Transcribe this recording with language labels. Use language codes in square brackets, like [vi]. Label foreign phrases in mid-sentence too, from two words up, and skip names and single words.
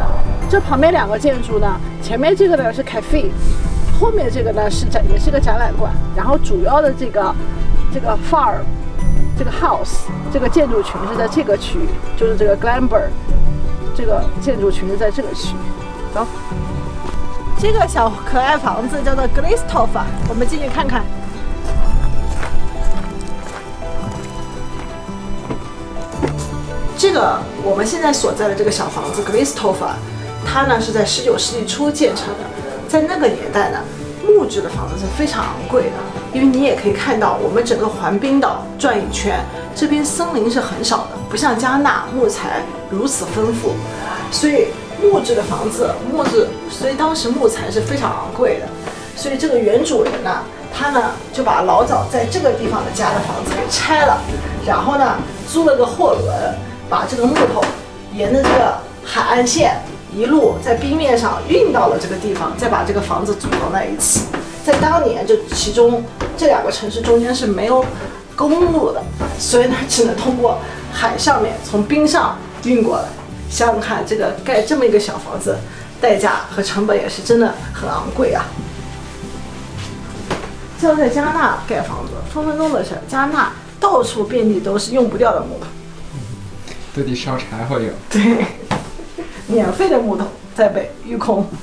[zh] 這旁邊2個建築呢，前面這個呢是 cafe， 後面這個呢也是個展覽館，然後主要的這個 farm， 這個 house， 這個建築群是在這個區域，就是這個 Glamber。這個建築群是在這個區域。走，這個小可愛房子叫做 Glisthofa，我們進去看看。這個我們現在所在的這個小房子 Glisthofa， 它呢是在19世紀初建成的。在那個年代呢，木質的房子是非常昂貴的，因為你也可以看到，我們整個環冰島轉一圈，這邊森林是很少的，不像加納木材如此豐富，所以木質的房子，所以當時木材是非常昂貴的。所以這個原主人呢，他呢就把老早在這個地方的家的房子給拆了，然後呢租了個貨輪，把這個木頭沿着這個海岸線一路在冰面上運到了這個地方，再把這個房子組裝在一起。在當年，其中這2個城市中間是沒有公路的，所以呢只能通過海上面從冰上運過來。想想看，這個蓋這麼一個小房子，代價和成本也是真的很昂貴啊。像在加納蓋房子，分分鐘的事。加納到處遍地都是用不掉的木头，都得燒柴火有。對，免費的木頭在被運空。